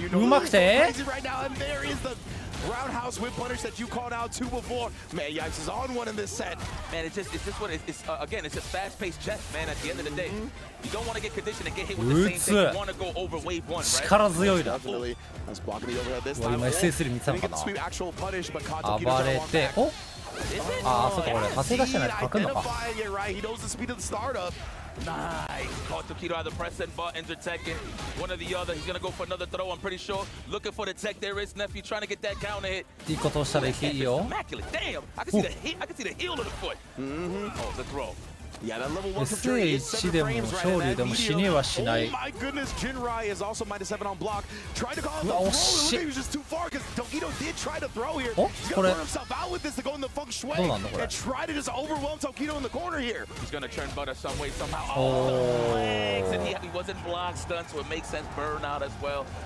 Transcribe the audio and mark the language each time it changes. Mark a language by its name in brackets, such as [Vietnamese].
[English] You know who's crazy right now, and there is the roundhouse whip punish that you called out 2 before. Man, Yipes is on one in this set. Man, it's just what again, it's just fast-paced chess, man. At the end of the day, you don't want to get conditioned and get hit with the same thing. You want to go over wave 1, right? [Japanese] 力強いな。 [English] Definitely. I was blocking the overhead this time. [Japanese] 今 SS3 見てたのかな。暴れて、お？ああ、そうか、これ発生出してないと書くのか。 [English] He knows the speed of the startup. Nice. Caught Tokido either pressing buttons or teching. One or the other. He's going to go for another throw, I'm pretty sure. Looking for the tech. There is Nephew trying to get that counter hit. [Japanese] いいことをしたらいいよ。 [English] Immaculate. Damn. I can see the hit. I can see the heel of the foot. Oh, the throw. Yeah, that level 1 [Japanese] SF6 でも昇竜でも死にはしない。 [English] Oh my goodness, Jinrai is also -7 on block. Tried to call it the throw. He was just too far because Tokido did try to throw here. He's gonna burn himself out with this to go in the feng shui and try to just overwhelm Tokido in the corner here. He's gonna turn butter some way somehow. Oh, legs, and he wasn't block stunned, so it makes sense. Burn out as well.